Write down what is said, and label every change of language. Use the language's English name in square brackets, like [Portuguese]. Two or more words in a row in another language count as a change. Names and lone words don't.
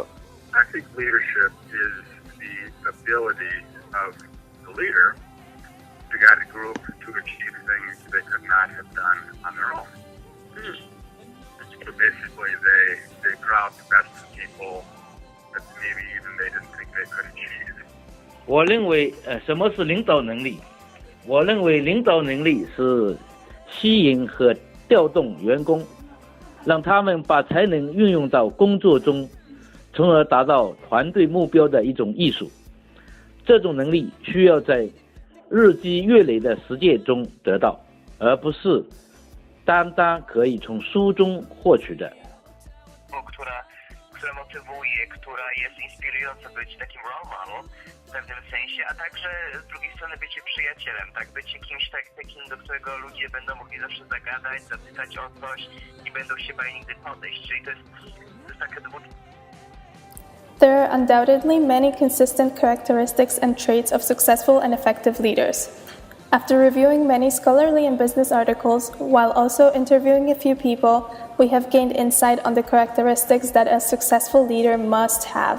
[English] I think leadership is the ability of the leader to guide a group to achieve things they could not have done on their own. So basically, they crowd the best of people that maybe even they didn't think they could achieve. [Chinese] 我认为，什么是领导能力？我认为领导能力是吸引和调动员工，让他们把才能运用到工作中，从而达到团队目标的一种艺术。这种能力需要在日积月累的实践中得到，而不是单单可以从书中获取的。 [Polish] która motywuje, która jest inspirująca, być takim [English] role model [Polish] w pewnym sensie, a także z drugiej strony bycie przyjacielem, tak, bycie kimś takim, do którego ludzie będą mogli zawsze zagadać, zapytać o coś i będą się bali nigdy podejść, czyli to jest taka [English] There are undoubtedly many consistent characteristics and traits of successful and effective leaders. After reviewing many scholarly and business articles, while also interviewing a few people, we have gained insight on the characteristics that a successful leader must have.